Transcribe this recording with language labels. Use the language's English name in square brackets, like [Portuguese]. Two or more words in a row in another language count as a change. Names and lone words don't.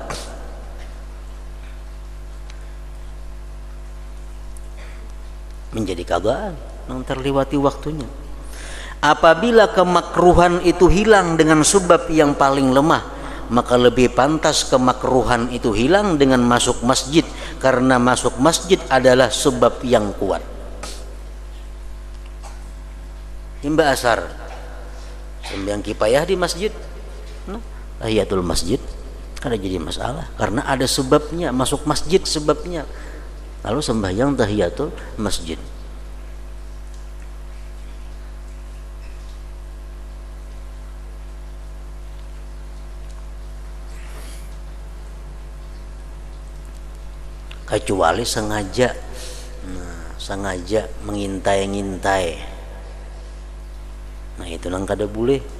[Indonesian] Menjadi qadhaan yang terliwati waktunya. Apabila kemakruhan itu hilang dengan sebab yang paling lemah, maka lebih pantas kemakruhan itu hilang dengan masuk masjid, karena masuk masjid adalah sebab yang kuat. [Banjar] Imbah asar sembahyang kifayah di masjid, tahiyatul masjid kada jadi masalah karena ada sebabnya, masuk masjid sebabnya. Lalu sembahyang tahiyatul masjid. Kecuali sengaja mengintai-ngintai, nah itu nang kada boleh.